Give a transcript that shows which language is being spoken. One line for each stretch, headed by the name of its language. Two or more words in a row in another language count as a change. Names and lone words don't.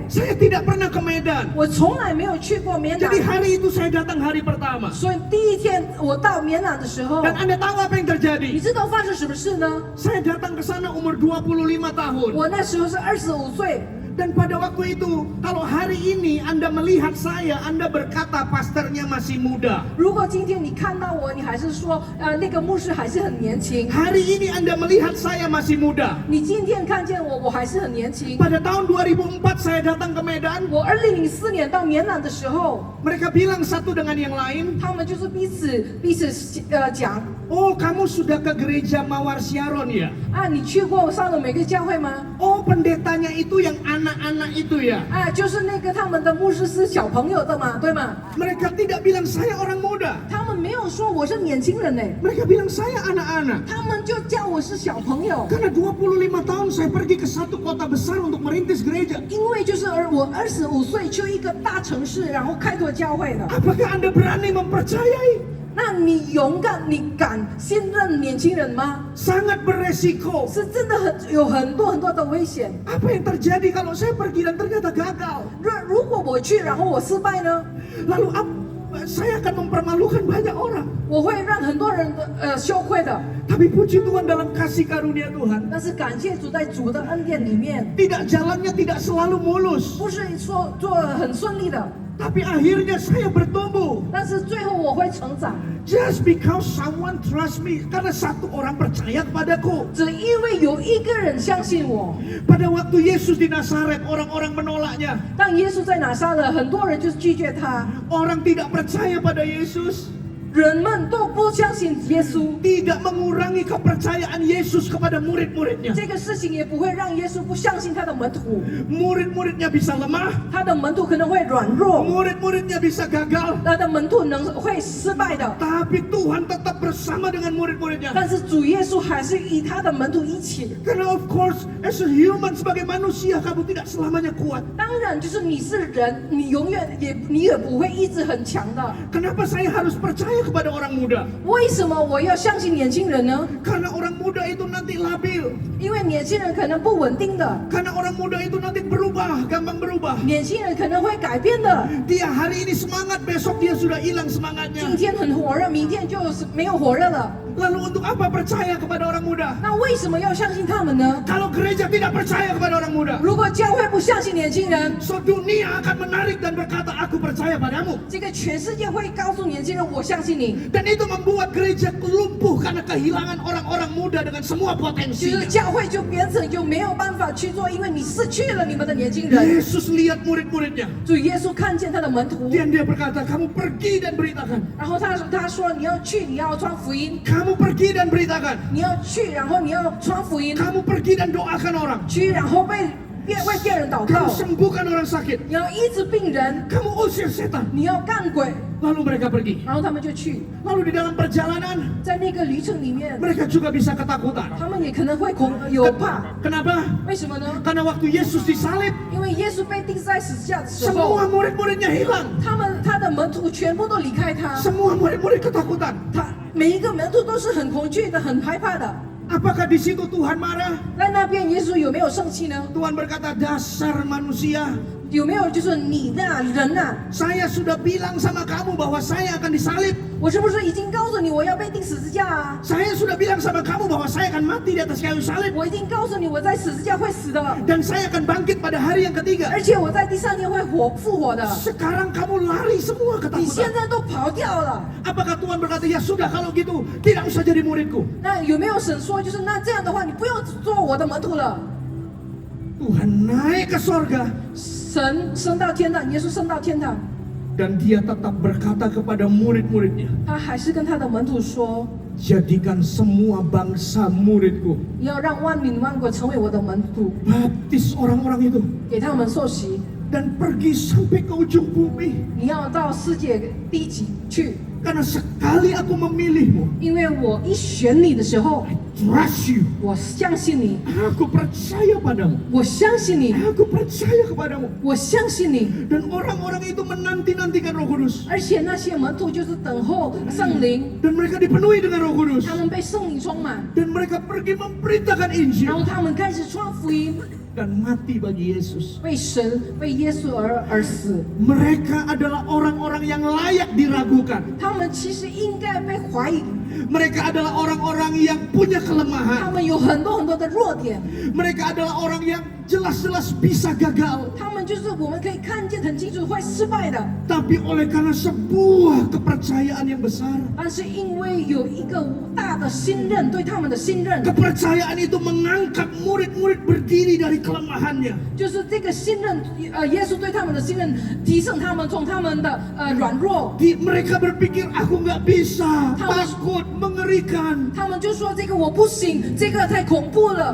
Indonesian: Saya tidak pernah ke Medan.
Chinese: 我从来没有去过缅南
Indonesian: Jadi。hari itu saya datang hari pertama.
Chinese: 所以第一天我到缅南的时候，
Indonesian: Dan Anda tahu apa yang
Chinese: 你
Indonesian: terjadi?
Chinese: 知道发生什么事呢？
Indonesian: Saya datang ke sana umur 25 tahun.
Chinese: 我那时候是25岁。
Indonesian: Dan pada waktu itu, kalau hari ini Anda melihat saya, Anda berkata pastornya masih muda.
Chinese: 如果今天你看到我，你还是说，那个牧师还是很年轻。
Indonesian: Hari ini Anda melihat saya masih muda.
Chinese: 你今天看见我，我还是很年轻。
Indonesian: Pada tahun 2004 saya datang ke Medan.
Chinese: 我2004年到缅南的时候，
Indonesian: Mereka bilang satu dengan yang lain,
Chinese: 他们就是彼此讲，
Indonesian: oh kamu sudah ke gereja Mawar Sharon ya?
Chinese: 你去过上了每个教会吗？
Indonesian: Oh pendetanya itu yang anak-anak itu ya?
Chinese: 就是那个他们的牧师是小朋友的嘛，对吗？
Indonesian: Mereka tidak bilang saya orang muda.
Chinese: 他们没有说我是年轻人呢，
Indonesian: Mereka bilang saya anak-anak.
Chinese: 他们就叫我是小朋友。
Indonesian: Karena 25 tahun saya pergi ke satu kota besar untuk merintis gereja.
Chinese: 因为就是我25岁去一个大城市，然后开拓教会的。
Indonesian: Apakah Anda berani mempercayai?
Chinese: 那你勇敢，你敢信任年轻人吗？
Indonesian: Sangat beresiko.
Chinese: 是真的有很多的危险。
Indonesian: Apa yang terjadi kalau saya pergi dan ternyata gagal?
Chinese: 如果我去，然后我失败呢？
Indonesian: Lalu saya akan mempermalukan banyak orang.
Chinese: 我会让很多人羞愧的。
Indonesian: Tapi puji Tuhan dalam kasih karunia Tuhan.
Chinese: 但是感谢主，在主的恩典里面，
Indonesian: Tidak jalannya tidak selalu mulus.
Chinese: 不是说做很顺利的，
Indonesian: Tapi akhirnya saya bertumbuh.
Chinese: 但是最后我会成长。
English: Just because someone trust me.
Indonesian: Karena satu orang percaya kepadaku.
Chinese: 只因为有一个人相信我。
Indonesian: Pada waktu Yesus di Nazaret, orang-orang menolaknya.
Chinese: 当耶稣在拿撒勒，很多人就拒绝他，
Indonesian: Orang tidak percaya pada Yesus.
Chinese: 人们都不相信耶稣。
Indonesian: Tidak mengurangi kepercayaan Yesus kepada murid-muridnya.
Chinese: 这个事情也不会让耶稣不相信他的门徒，
Indonesian: Murid-muridnya bisa lemah.
Chinese: 他的门徒可能会软弱，
Indonesian: Murid-muridnya bisa gagal.
Chinese: 他的门徒会失败的。
Indonesian: Tapi Tuhan tetap bersama dengan murid-muridnya.
Chinese: 但是主耶稣还是与他的门徒一起。
English: Karena of course, as a human,
Indonesian: sebagai manusia, kamu tidak selamanya kuat.
Chinese: 当然，就是你是人，你永远你也不会一直很强的。
Indonesian: Kenapa saya harus percaya kepada orang muda?
Chinese: 为什么我要相信年轻人呢？
Indonesian: Karena orang muda itu nanti labil.
Chinese: 因为年轻人可能不稳定的，
Indonesian: Karena orang muda itu nanti berubah, gampang berubah.
Chinese: 年轻人可能会改变的。
Indonesian: Dia hari ini semangat, besok dia sudah hilang
Chinese: 今
Indonesian: semangatnya.
Chinese: 天很火热，明天就是没有火热了。
Indonesian: Lalu untuk apa percaya kepada orang muda?
Chinese: 那为什么要相信他们呢？
Indonesian: Kalau gereja tidak percaya kepada orang muda,
Chinese: 如果教会不相信年轻人，
Indonesian: so dunia akan menarik dan berkata, aku percaya padamu.
Chinese: 这个全世界会告诉年轻人，我相信你。
Indonesian: Dan itu membuat gereja lumpuh karena kehilangan orang-orang muda dengan semua
Chinese: 就是
Indonesian: potensinya.
Chinese: 教会就变成就没有办法去做，因为你失去了你们的年轻人。
Indonesian: Yesus lihat murid-muridnya.
Chinese: 主耶稣看见他的门徒，
Indonesian: Dan dia berkata, kamu pergi dan beritakan.
Chinese: 然后他说你要去，你要传福音，
Indonesian: Kamu pergi dan beritakan.
Chinese: 你要去，然后你要传福音，
Indonesian: Kamu pergi dan doakan orang.
Chinese: 去，然后为别人祷
Indonesian: Kamu
Chinese: 告，
Indonesian: sembuhkan orang sakit.
Chinese: 你要医治病人，
Indonesian: Kamu usir setan.
Chinese: 你要干鬼，
Indonesian: Lalu mereka pergi.
Chinese: 然后他们就去，
Indonesian: Lalu di dalam perjalanan,
Chinese: 在那个旅程里面，
Indonesian: mereka juga bisa ketakutan.
Chinese: 他们也可能会有怕，
Indonesian: Kenapa?
Chinese: 为什么呢？
Indonesian: Karena waktu Yesus disalib,
Chinese: 因为耶稣被钉在十字架的时候，
Indonesian: semua murid-muridnya hilang.
Chinese: 他的门徒全部都离开他，
Indonesian: Semua murid-murid ketakutan.
Chinese: 每一个门徒都是很恐惧的，很害怕的。
Indonesian: Apakah di situ Tuhan marah?
Chinese: 在那边耶稣有没有生气呢？
Indonesian: Tuhan berkata, dasar manusia.
Chinese: 有没有就是你呐、人呐、
Indonesian: Saya sudah bilang sama kamu bahwa saya akan disalib.
Chinese: 我是不是已经告诉你我要被钉十字架啊？
Indonesian: Saya sudah bilang sama kamu bahwa saya akan mati di atas kayu salib.
Chinese: 我已经告诉你我在十字架会死的，
Indonesian: Dan saya akan bangkit pada hari yang ketiga.
Chinese: 而且我在第3天会复活的。
Indonesian: Sekarang kamu lari semua
Chinese: 你现
Indonesian: ketakutan.
Chinese: 在都跑掉了，
Indonesian: Apakah Tuhan berkata, ya sudah kalau gitu tidak usah jadi muridku?
Chinese: 那有没有神说就是那这样的话你不用做我的门徒了？
Indonesian: Tuhan naik ke sorga.
Chinese: 神升到天堂，耶稣升到天堂，
Indonesian: Dan dia tetap berkata kepada murid-muridnya,
Chinese: 他还是跟他的门徒说，
Indonesian: jadikan semua bangsa muridku.
Chinese: 你要让万民万国成为我的门徒，
Indonesian: Baptis orang-orang itu.
Chinese: 给他们受洗。
Indonesian: Dan pergi sampai ke ujung bumi.
Chinese: 你要到世界第几去？
Indonesian: Karena sekali aku memilihmu,
Chinese: 因为我一选你的时候，
English: trust you.
Chinese: 我相信你，
Indonesian: Aku percaya padamu.
Chinese: 我相信你，
Indonesian: Aku percaya kepadamu.
Chinese: 我相信你。
Indonesian: Dan orang-orang itu menanti-nantikan Roh Kudus.
Chinese: 而且那些门徒就是等候圣灵，
Indonesian: Dan mereka dipenuhi dengan Roh Kudus.
Chinese: 他们被圣灵充满，
Indonesian: Dan mereka pergi memberitakan
Chinese: 然
Indonesian: Injil.
Chinese: 后他们开始传福音，
Indonesian: Dan mati bagi Yesus.
Chinese: 为耶稣而死。
Indonesian: Mereka adalah orang-orang yang layak diragukan.
Chinese: 他们其实应该被怀疑，
Indonesian: Mereka adalah orang-orang yang punya
Chinese: 他
Indonesian: kelemahan.
Chinese: 们有很多的弱点，
Indonesian: Mereka adalah orang yang jelas-jelas bisa gagal.
Chinese: 他们就是我们可以看见很清楚会失败的，
Indonesian: Tapi oleh karena sebuah kepercayaan yang besar,
Chinese: 但是因为有一个大的信任，对他们的信任，
Indonesian: kepercayaan itu mengangkat murid-murid berdiri dari kelemahannya.
Chinese: 就是这个信任，耶稣对他们的信任，提升他们从他们的软弱，
Indonesian: Mereka berpikir aku nggak bisa, Tahu. takut, mengerikan.
Chinese: 他们就说这个我不行，这个太恐怖了，